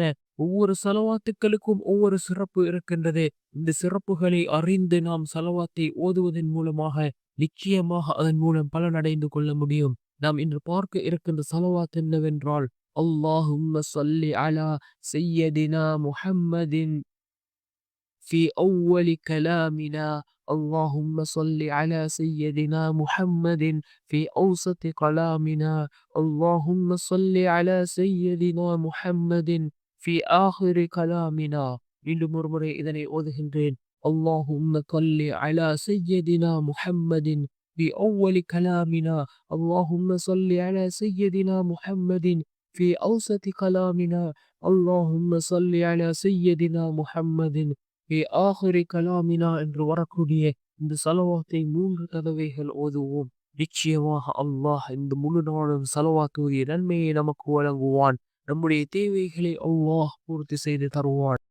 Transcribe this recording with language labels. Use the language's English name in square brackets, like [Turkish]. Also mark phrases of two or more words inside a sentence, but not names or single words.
[Tamil] ஒவ்வொரு ஸலவாத்துக்களுக்கும் ஒவ்வொரு சிறப்பு இருக்கின்றது. இந்த சிறப்புகளை அறிந்து நாம் ஸலவாத்தை ஓதுவதன் மூலமாக நிச்சயமாக அதன் மூலம் பலனடைந்து கொள்ள முடியும். நாம் இன்று பார்க்க இருக்கின்ற ஸலவாத் என்னவென்றால், [Arabic] اللهم صل على سيدنا محمد في أول كلامنا، اللهم صل على سيدنا محمد في أوسط كلامنا، اللهم صل على سيدنا محمد في آخر كلامنا. [Tamil] மீண்டும் ஒருமுறை இதனை ஓதுகின்றேன். [Arabic] اللهم صل على سيدنا محمد في أول كلامنا، اللهم صل على سيدنا محمد في أوسط كلامنا، اللهم صل على سيدنا محمد آخر كلامنا [Tamil] என்று வரக்கூடிய இந்த ஸலவாத்தை 3 தடவைகள் ஓதுவோம். நிச்சயமாக அல்லாஹ் இந்த முழு நாளும் ஸலவாத் ஓதிய நன்மையை நமக்கு வழங்குவான். நம்முடைய தேவைகளை அல்லாஹ் பூர்த்தி செய்து தருவான்.